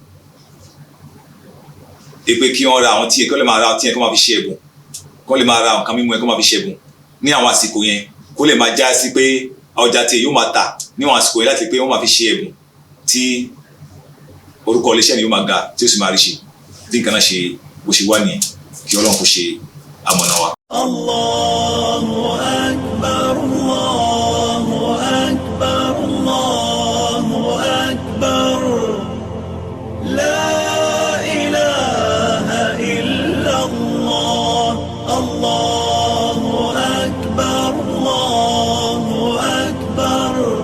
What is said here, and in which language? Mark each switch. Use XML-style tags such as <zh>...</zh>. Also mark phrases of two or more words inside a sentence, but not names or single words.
<yo>Èpè kí wọ́n ra àwọn tíyẹ̀, kí wọ́n lè máa ra ọtí yẹn kí wọ́n máa fi ṣe ẹ̀bùn, kí wọ́n lè máa ra nǹkan mímu yẹn kí wọ́n máa fi ṣe ẹ̀bùn ní àwọn àsìkò yẹn, kó lè máa já sí pé ọjà tiẹ̀ yóò máa tà níwọ̀n àsìkò yẹn láti pé wọ́n máa fi ṣe ẹ̀bùn tí orúkọ iléeṣẹ́ ni yóò máa ga tí ó sì máa rí ṣe. Bí nǹkan náà ṣe bó ṣe wá nìyẹn, kí Ọlọ́run kó ṣe amọ̀nà wa.</yo> <ar>الله أكبر، الله أكبر، الله أكبر. لا إله إلا الله. الله أكبر، الله أكبر.</ar>